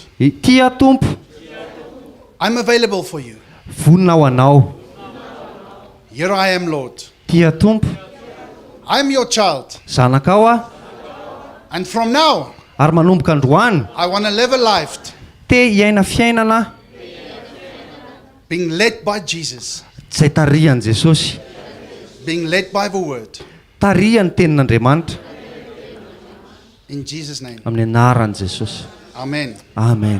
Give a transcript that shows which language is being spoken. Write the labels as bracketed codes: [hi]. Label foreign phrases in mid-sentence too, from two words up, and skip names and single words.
[mg] Tia Tompo, [en] I'm available for you. [mg] vonina ho anao. [en] Here I am, Lord. [mg] Tia Tompo, [en] I'm your child. [mg] zanakao aho. [en] And from now, [mg] Ary manomboka androany [en] I want to live a life [mg] te hiaina fiainana [en] being led by Jesus, [mg] zay tarihan'i Jesosy, [en] being led by the word. [mg] tarihan'ny tenin'Andriamanitra [en] In Jesus' name. [mg] amin'ny anaran'i Jesosy. [en] Amen. [mg] Amen.